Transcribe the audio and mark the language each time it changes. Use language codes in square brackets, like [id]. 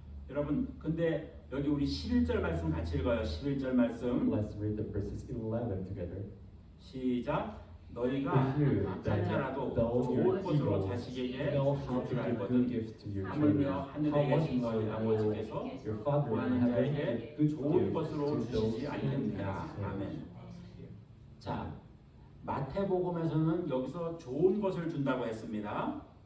[ko] 여러분, 근데 여기 우리 11절 말씀 같이 읽어요. 11절 말씀. [en] Let's read the verses 11 together. [ko] 시작. 너희가 악한 자라도 좋은 것으로 자식에게 줄 줄 알거든 하물며 하늘에 계신 너희 아버지께서 구하는 자에게 좋은 것으로 주시지 않겠느냐. 아멘. 자, 마태복음에서는 여기서 좋은 것을 준다고 했습니다.